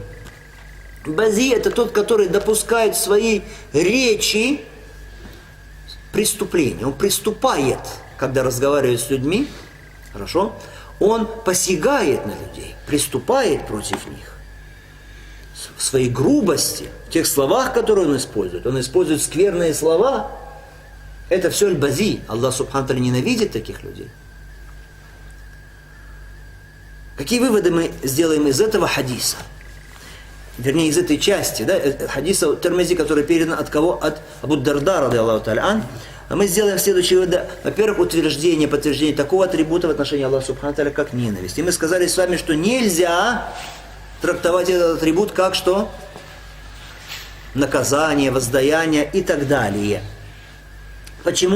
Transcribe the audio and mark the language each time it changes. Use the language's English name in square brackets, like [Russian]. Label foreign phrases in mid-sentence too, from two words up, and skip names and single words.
[Russian] Бази – это тот, который допускает в своей речи преступление. Он приступает, когда разговаривает с людьми, хорошо? Он посягает на людей, приступает против них. В своей грубости, в тех словах, которые он использует скверные слова. Это все аль-бази. Аллах, [Arabic] سبحانه تعالى, [Russian] ненавидит таких людей. Какие выводы мы сделаем из этого хадиса? Вернее, из этой части, да, хадиса Тирмизи, который передан от кого? От Абу Дарда, [Arabic] رضي الله تعالى عنه. [Russian] Мы сделаем следующие выводы. Во-первых, подтверждение такого атрибута в отношении Аллаха, [Arabic] سبحانه تعالى, [Russian] как ненависть. И мы сказали с вами, что нельзя трактовать этот атрибут как что? Наказание, воздаяние и так далее. Почему?